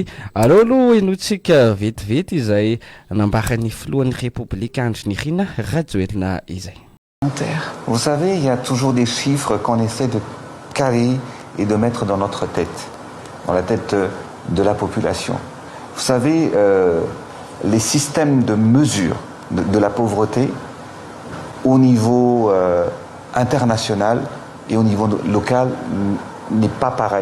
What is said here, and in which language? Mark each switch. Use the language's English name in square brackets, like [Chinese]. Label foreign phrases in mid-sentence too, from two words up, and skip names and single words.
[Malagasy] Aleo aloha inotsika vetivety izay nambarany filohan'ny République Andry Nirina Rajoelina izay. [French] Vous savez, il y a toujours des chiffres qu'on essaie de caler et de mettre dans notre tête, dans la tête de la population. Vous savez, les systèmes de mesure de la pauvreté au niveau international et au niveau local n'est pas pareil.